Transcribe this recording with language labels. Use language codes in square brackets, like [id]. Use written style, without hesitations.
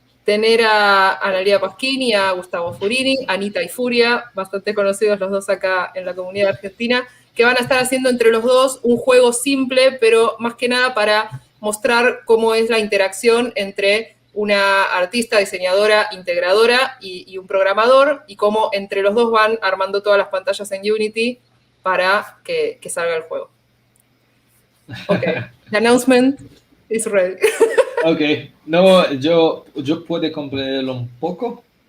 [es] tener a Analia Pasquini, a Gustavo Furini, Anita y Furia, bastante conocidos los dos acá en la comunidad argentina, que van a estar haciendo entre los dos un juego simple, pero más que nada para mostrar cómo es la interacción entre una artista, diseñadora, integradora y un programador, y cómo entre los dos van armando todas las pantallas en Unity para que salga el juego. [en] Okay, the announcement is ready. [es] Ok, no, yo puedo completarlo un poco.